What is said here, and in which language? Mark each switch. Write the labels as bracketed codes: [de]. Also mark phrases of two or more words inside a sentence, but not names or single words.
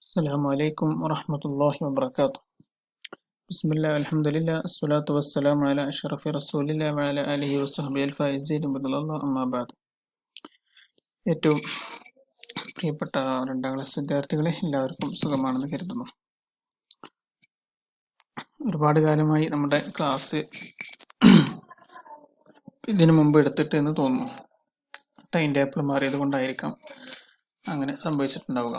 [ar] السلام عليكم ورحمة الله وبركاته. بسم الله والحمد لله الصلاة والسلام على أشرف رسول الله وعلى آله وصحبه الفائزين بفضل الله أما بعد. [ml] ഏറ്റവും പ്രിയപ്പെട്ട രണ്ടാം ക്ലാസ് വിദ്യാർത്ഥികളെ, എല്ലാവർക്കും സുഖമാണെന്ന് കരുതുന്നു. ഒരുപാട് കാലമായി നമ്മുടെ ക്ലാസ് ഇതിനു മുമ്പ് എടുത്തിട്ട് എന്ന് തോന്നുന്നു. [en] time table [ml] മാറിയത് കൊണ്ടായിരിക്കാം അങ്ങനെ സംഭവിച്ചിട്ടുണ്ടാവുക.